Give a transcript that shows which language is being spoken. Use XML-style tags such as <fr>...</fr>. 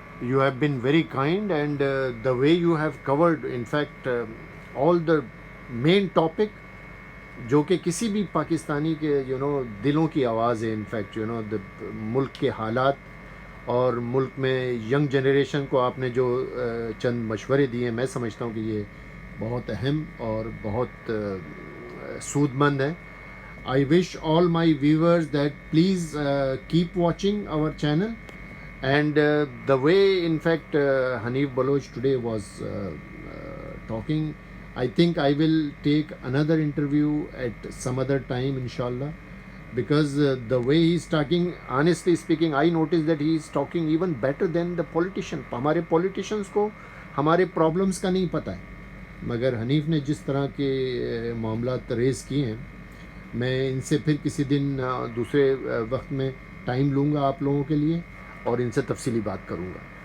<en>You have been very kind, and the way you have covered, in fact, all the main topic,</en> <ur>جو کہ کسی بھی پاکستانی کے دلوں کی آواز ہے. انفیکٹ ملک کے حالات اور ملک میں ینگ جنریشن کو آپ نے جو چند مشورے دیے ہیں، میں سمجھتا ہوں کہ یہ بہت اہم اور بہت سود مند ہے.</ur> <en>I wish all my viewers that please keep watching our channel, and the way in fact Hanif Baloch today was talking, I think I will take another interview at some other time, inshallah, because the way he is talking, honestly speaking, I noticed that he is talking even better than the politician.</en> <ur>ہمارے politicians کو ہمارے problems کا نہیں پتہ ہے، مگر حنیف نے جس طرح کے معاملات ریز کیے ہیں، میں ان سے پھر کسی دن دوسرے وقت میں ٹائم لوں گا آپ لوگوں کے لیے اور ان سے تفصیلی بات کروں گا.</ur>